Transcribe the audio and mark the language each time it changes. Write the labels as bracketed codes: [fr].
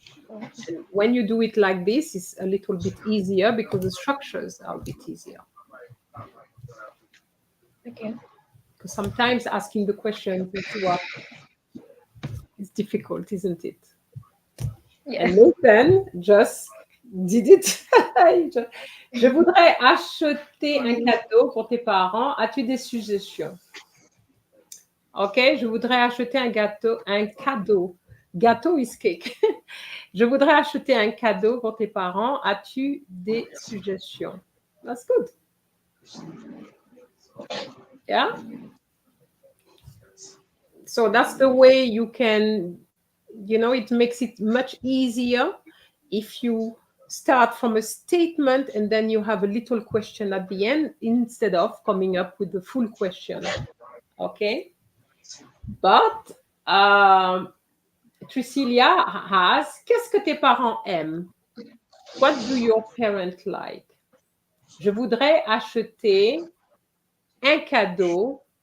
[en] And when you do it like this, it's a little bit easier because the structures are a bit easier. Okay. Because sometimes asking the question is difficult, isn't it? Yeah. And Nathan just did it. [fr] Je voudrais acheter un cadeau pour tes parents. As-tu des suggestions? Ok, je voudrais acheter un cadeau. [en] Gâteau is cake. [fr] Je voudrais acheter un cadeau pour tes parents. As-tu des suggestions? [en] That's good. Yeah. So that's the way you can, it makes it much easier if you start from a statement and then you have a little question at the end instead of coming up with the full question. Okay. But Tricilia has, [fr] qu'est-ce que tes parents aiment? [en] What do your parents like? [fr] Je voudrais acheter un cadeau.